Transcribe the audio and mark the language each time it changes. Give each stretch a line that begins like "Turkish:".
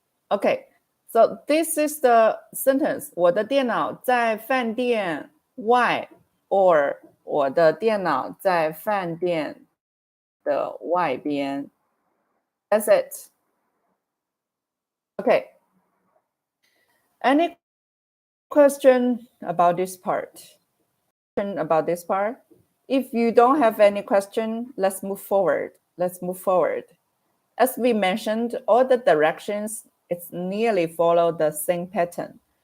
English: Okay, so this is the sentence.
Chinese: 我的电脑在饭店外 or 我的电脑在饭店的外边
English: That's it. Okay. Any question about this part? About this part? If you don't have any question, let's move forward. Let's move forward. As we mentioned, all the directions, it's nearly follow the same pattern.